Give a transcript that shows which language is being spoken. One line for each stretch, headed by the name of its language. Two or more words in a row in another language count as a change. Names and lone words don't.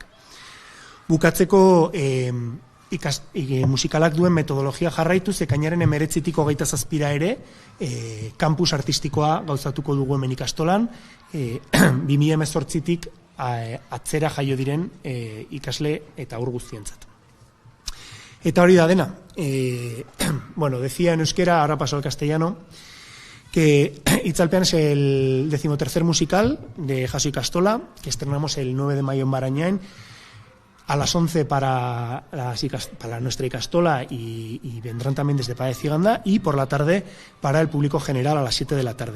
Basque: Bukatzeko musikalak duen metodologia jarraituz, ekainaren 19tik 27 ere kampus artistikoa gauzatuko dugu hemen ikastolan, 2018tik atzera jaio diren ikasle eta haur guztientzat. Eta hori da dena.
Spanish: Bueno, decía en euskera, ahora paso al castellano, que Itzalpean es el 13º musical de Jaso Ikastola, que estrenamos el 9 de mayo en Barañain, a las 11 para nuestra Ikastola y vendrán también desde Paya de Ciganda, y por la tarde para el público general a las 7 de la tarde.